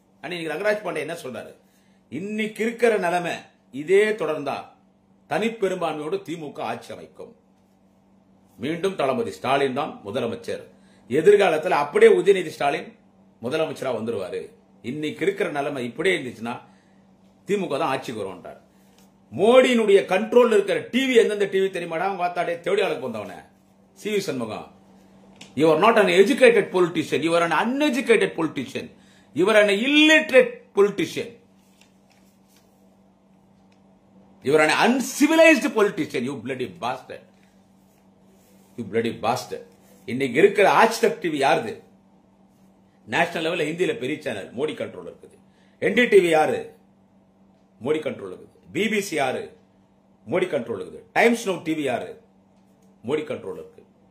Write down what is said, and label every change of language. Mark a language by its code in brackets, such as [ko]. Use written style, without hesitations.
[ta] இன்னைக்கு ரங்கராஜ் பாண்டே என்ன சொல்றாரு, இன்னைக்கு இருக்கிற நிலைமை இதே தொடர்ந்தா தனிப்பெரும்பான்மையோடு திமுக ஆட்சி அமைக்கும், மீண்டும் தளபதி ஸ்டாலின் தான் முதலமைச்சர், எதிர்காலத்தில் அப்படியே உதயநிதி ஸ்டாலின் முதலமைச்சரா வந்துருவாரு. இன்னைக்கு இருக்கிற நிலைமை இப்படியே இருந்துச்சுன்னா திமுக தான் ஆட்சிக்கு வருவார். மோடியினுடைய கண்ட்ரோல் இருக்கிற டிவி எந்தெந்த டிவி தெரியுமாடா, உங்க ஆத்தாடே தேவடியாளுக்கு வந்தவன CV. Shanmugam. [en] You are not an educated politician, you are an uneducated politician, you are an illiterate politician, you are an uncivilized politician, you bloody bastard, you bloody bastard. [ta] இன்னைக்கு இருக்கிற ஆஜ் தக் TV யாருது, national லெவல்ல ஹிந்தியில பெரிய சேனல், மோடி கண்ட்ரோல் இருக்குது. NDTV யாரு? Modi control இருக்குது. பிபிசி யாரு? மோடி கண்ட்ரோல் இருக்குது. டைம்ஸ் நவ் டிவி யாரு? மோடி கண்ட்ரோல் இருக்கு.